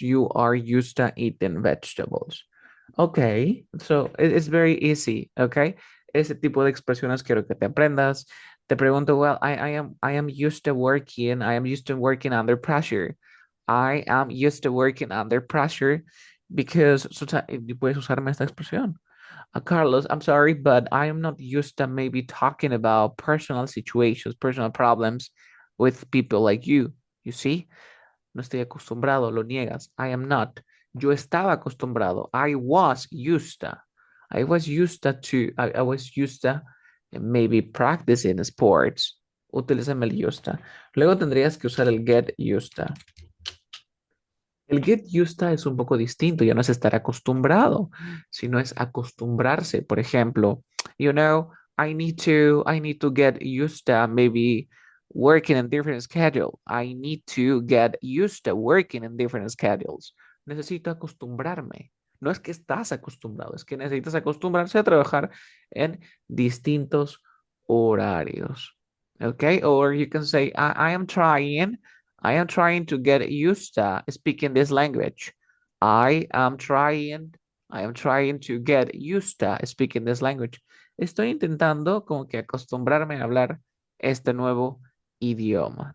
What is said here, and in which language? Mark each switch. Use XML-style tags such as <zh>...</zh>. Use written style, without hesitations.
<en>You are used to eating vegetables. Okay, so it's very easy, okay?</en> <es>Ese tipo de expresiones quiero que te aprendas. Te pregunto,</es> <en>well, I am used to working, I am used to working under pressure. I am used to working under pressure because</en> <es>puedes usarme esta expresión.</es> <en>Carlos, I'm sorry, but I am not used to maybe talking about personal situations, personal problems with people like you. You see?</en> <es>No estoy acostumbrado, lo niegas.</es> <en>I am not.</en> <es>Yo estaba acostumbrado.</es> <en>I was used to. I was used to maybe practicing sports.</en> <es>Utilízame el used to. Luego tendrías que usar el get used to. El get used to es un poco distinto, ya no es estar acostumbrado, sino es acostumbrarse. Por ejemplo,</es> <en>I need to get used to maybe working in different schedule. I need to get used to working in different schedules.</en> <es>Necesito acostumbrarme. No es que estás acostumbrado, es que necesitas acostumbrarse a trabajar en distintos horarios.</es> <en>Okay, or you can say, I am trying to get used to speaking this language. I am trying, I am trying to get used to speaking this language.</en> <es>Estoy intentando como que acostumbrarme a hablar este nuevo idioma.</es>